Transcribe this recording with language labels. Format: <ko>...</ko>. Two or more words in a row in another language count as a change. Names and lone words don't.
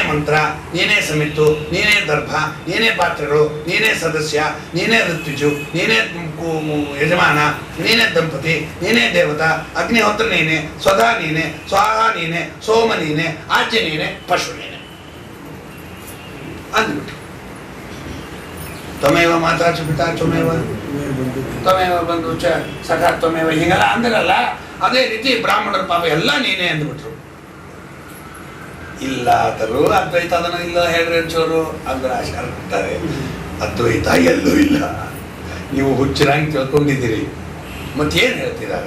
<kn>ಮಂತ್ರ, ನೀನೇ ಸಮಿತ್ತು, ನೀನೇ ದರ್ಭ, ನೀನೇ ಪಾತ್ರೆಗಳು, ನೀನೇ ಸದಸ್ಯ, ನೀನೇ ಋತ್ವಿಜು, ನೀನೇ ಯಜಮಾನ, ನೀನೇ ದಂಪತಿ, ನೀನೇ ದೇವತಾ, ಅಗ್ನಿಹೋತ್ರ ನೀನೆ, ಸ್ವಧಾ ನೀನೆ, ಸ್ವಾಹ ನೀನೆ, ಸೋಮ ನೀನೆ, ಆಜ್ಯ ನೀನೆ, ಪಶು ನೀನೆ ಅಂದ್ಬಿಟ್ಟು</kn> <sa>ತ್ವಮೇವ ಮಾತಾ ಚ ಪಿತಾ ತ್ವಮೇವ ತ್ವಮೇವ ಬಂಧು ಚ ಸಖಾ ತ್ವಮೇವ</sa> <kn>ಹೀಗೆಲ್ಲ ಅಂದಿರಲ್ಲ. ಅದೇ ರೀತಿ ಬ್ರಾಹ್ಮಣರ ಪಾಪ ಎಲ್ಲ ನೀನೇ ಅಂದ್ಬಿಟ್ರು. ಇಲ್ಲ ಆದರೂ ಅದ್ವೈತ ಅದನ್ನು ಇಲ್ಲ ಹೇಳ್ರಿ ಚೋರು ಅಂದ್ರೆ ಆಚಾರ ಕೊಡ್ತಾರೆ, ಅದ್ವೈತ ಎಲ್ಲೂ ಇಲ್ಲ, ನೀವು ಹುಚ್ಚರಾಗಿ ತಿಳ್ಕೊಂಡಿದ್ದೀರಿ. ಮತ್ತೇನು ಹೇಳ್ತಿದ್ದಾರೆ?</kn>